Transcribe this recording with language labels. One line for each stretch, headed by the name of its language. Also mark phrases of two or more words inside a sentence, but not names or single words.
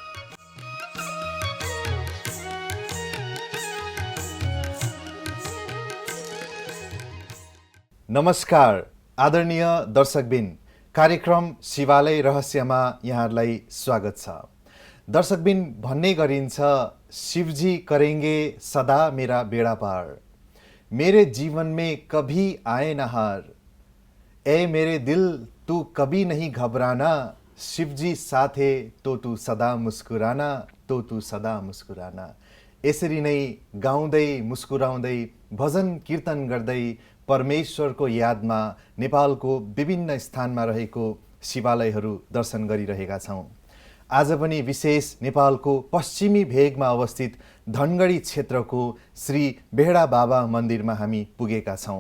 Nepali: नमस्कार आदरणीय दर्शकबिन, कार्यक्रम शिवालय रहस्यमा यहाँहरूलाई स्वागत छ। दर्शकबिन, भन्ने गरिन्छ
Hindi: शिवजी करेंगे सदा मेरा बेड़ा पार, मेरे जीवन में कभी आए न हार, ए मेरे दिल तू कभी नहीं घबराना, शिवजी साथे तो तू सदा मुस्कुराना, तो तू सदा मुस्कुराना।
Nepali: यसरी नै गाउँदै मुस्कुराउँदै भजन कीर्तन गर्दै परमेश्वरको यादमा नेपालको विभिन्न स्थानमा रहेको शिवालयहरू दर्शन गरिरहेका छौँ। आज पनि विशेष नेपालको पश्चिमी भेगमा अवस्थित धनगढी क्षेत्रको श्री बेडा बाबा मन्दिरमा हामी पुगेका छौँ।